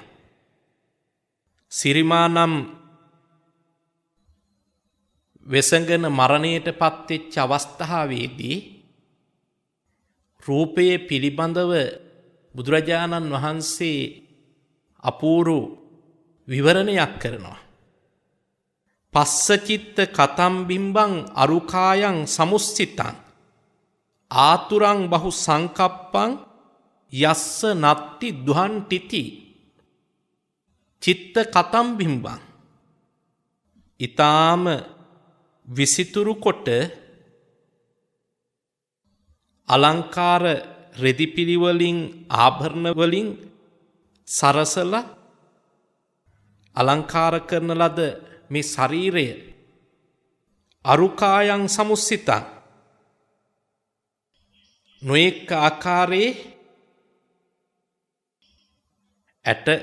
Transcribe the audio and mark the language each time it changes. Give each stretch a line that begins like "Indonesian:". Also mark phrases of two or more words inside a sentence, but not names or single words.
Sinhala: සිරිමානම් වෙසඟන මරණයට පත්වෙච්ච අවස්ථාවේදී රූපයේ පිළිබඳව බුදුරජාණන් වහන්සේ අපූරු විවරණයක් කරනවා.
Pali: පස්සචිත්ත කතම් බිම්බං අරුකායන් සමුස්සිතං ආතුරං බහු සංකප්පං යස්ස නත්ති දුහන්ටිති චිත්ත කතම් බිම්බං.
Sinhala: ඊ타ම විසිතුරු කොට අලංකාර රෙදිපිලිවලින් ආභරණ වලින් සරසලා අලංකාර කරන ලද මේ ශරීරය
Pali: අරුකායන් සමුස්සිතං
Sinhala: නොඑක ආකාරයේ ඇට